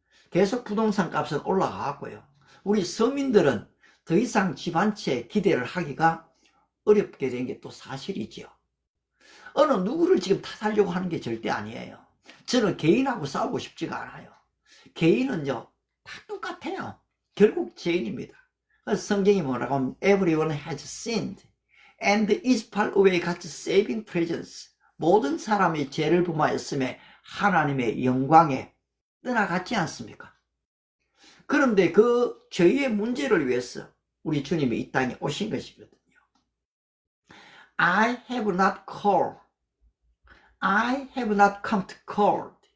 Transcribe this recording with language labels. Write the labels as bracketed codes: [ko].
[ko] 계속 부동산 값은 올라가고요. 우리 서민들은 더 이상 집 한 채 기대를 하기가 어렵게 된 게 또 사실이지요. 어느 누구를 지금 탓하려고 하는 게 절대 아니에요. 저는 개인하고 싸우고 싶지가 않아요. 개인은요, 다 똑같아요. 결국 죄인입니다. 그래서 성경이 뭐라고 하면 [en] everyone has sinned and is far away God's saving presence. [ko] 모든 사람이 죄를 범하였음에 하나님의 영광에 떠나갔지 않습니까? 그런데 그 죄의 문제를 위해서 우리 주님이 이 땅에 오신 것이거든요. [en] I have not called. I have not come to call.